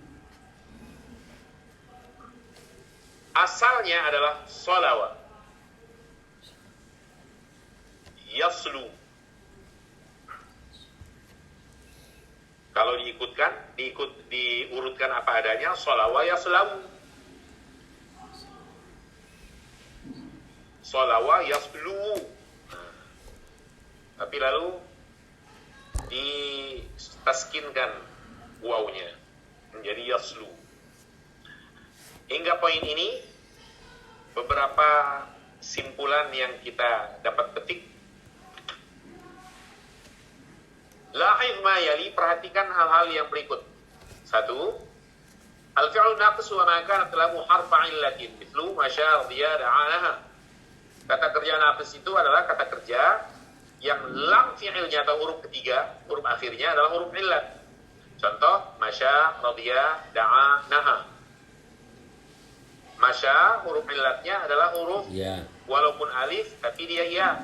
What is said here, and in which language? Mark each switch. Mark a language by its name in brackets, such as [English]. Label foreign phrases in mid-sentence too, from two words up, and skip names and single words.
[Indonesian] Asalnya adalah shalawa. Yaslu. Kalau diurutkan apa adanya, [Arabic] شلا يشلو. شلا يشلو. [Indonesian] Tapi lalu ditaskinkan wawunya menjadi yaslu. Hingga poin ini beberapa simpulan yang kita dapat petik. [Arabic] لاحظ ما يلي, [Indonesian] perhatikan hal-hal yang berikut. 1. [Arabic] الفعل ناقص وما كانت له حرف علة مثل مشى رضي دعا نها. [Indonesian] Kata kerja naqis itu adalah kata kerja yang lam fi'ilnya atau huruf ketiga, huruf akhirnya adalah huruf illat. Contoh, [Arabic] مشى رضي دعا نها. [Indonesian] Masya huruf illatnya adalah huruf ya, walaupun alif tapi dia ya.